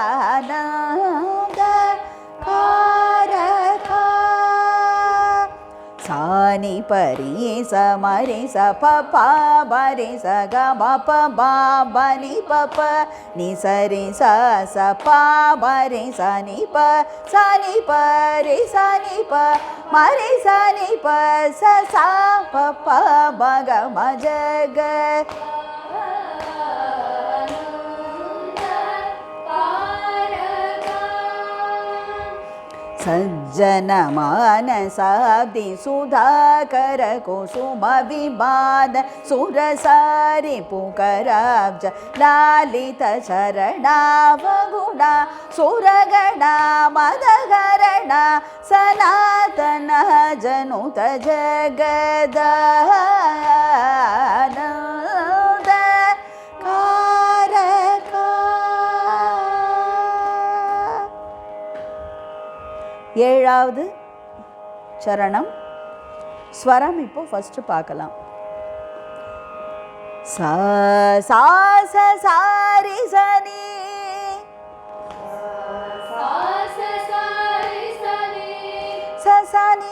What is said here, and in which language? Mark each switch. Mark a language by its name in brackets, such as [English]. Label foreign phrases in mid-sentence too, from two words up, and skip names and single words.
[Sanskrit] जगदानंद कारका சானி பரி சமரி ச பா பரி ச க ம ப பா பனி ப ப நி சரி ச ச பா பரி ச நி ப ரி ச நி ப மரி ச நி ப ச சா ப ப ப க ம ஜ க सज्जन मानसाब्दि सुधाकर कुसुम विमान सुरसारि पुकराब्ज लालित शरणावगुणा सुरगणा मदहरणा सनातन जनुत जगदानंद कारका. [Tamil] ஏழாவது சரணம் ஸ்வரம். இப்போ ஃபர்ஸ்ட் பார்க்கலாம். சா சா ச சாரி சனி சசானி.